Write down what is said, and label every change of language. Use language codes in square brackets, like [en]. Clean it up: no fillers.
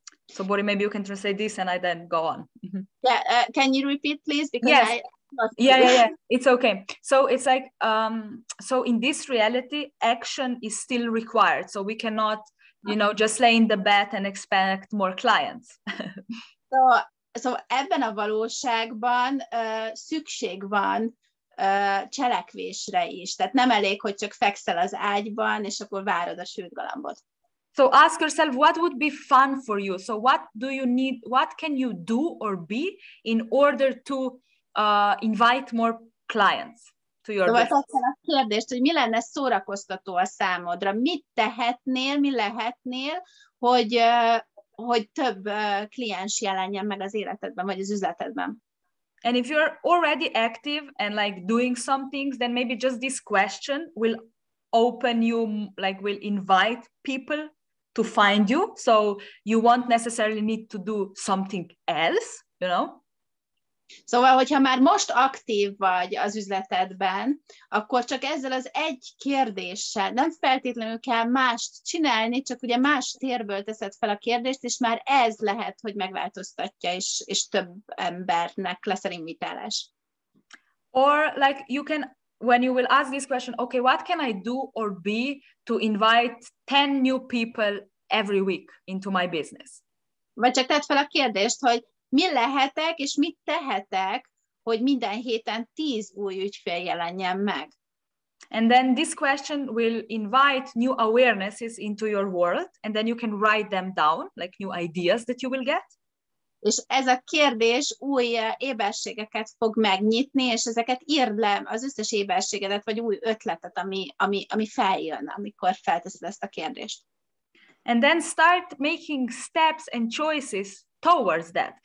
[en] So, Bori, maybe you can translate this and I then go on. Yeah, can you repeat, please? Because yes. Yeah, it's okay. So it's like, so in this reality, action is still required. So we cannot, just lay in the bed and expect more clients. So [hu] Szóval ebben a valóságban szükség van cselekvésre is. Tehát nem elég, hogy csak fekszel az ágyban, és akkor várod a sült galambot. [en] So ask yourself, what would be fun for you? So what do you need, what can you do or be in order to invite more clients to your business? [hu] Szóval tettem a kérdést, hogy mi lenne szórakoztató a számodra? Mit tehetnél, mi lehetnél, hogy több kliens jelenjen meg az életedben, vagy az üzletedben? [en] And if you're already active and like doing some things, then maybe just this question will open you, like will invite people to find you. So you won't necessarily need to do something else, you know? [hu] Szóval, hogyha már most aktív vagy az üzletedben, akkor csak ezzel az egy kérdéssel nem feltétlenül kell mást csinálni, csak ugye más térből teszed fel a kérdést, és már ez lehet, hogy megváltoztatja, és több embernek lesz invitálás. [en] Or like you can, when you will ask this question, okay, what can I do or be to invite 10 new people every week into my business? [hu] Vagy csak tedd fel a kérdést, hogy mi lehetek, és mit tehetek, hogy minden héten 10 új ügyfél jelenjen meg. [en] And then this question will invite new awarenesses into your world, and then you can write them down, like new ideas that you will get. [hu] És ez a kérdés új éberségeket fog megnyitni, és ezeket írd le, az összes éberségedet, vagy új ötletet, ami feljön, amikor felteszed ezt a kérdést. [en] And then start making steps and choices towards that.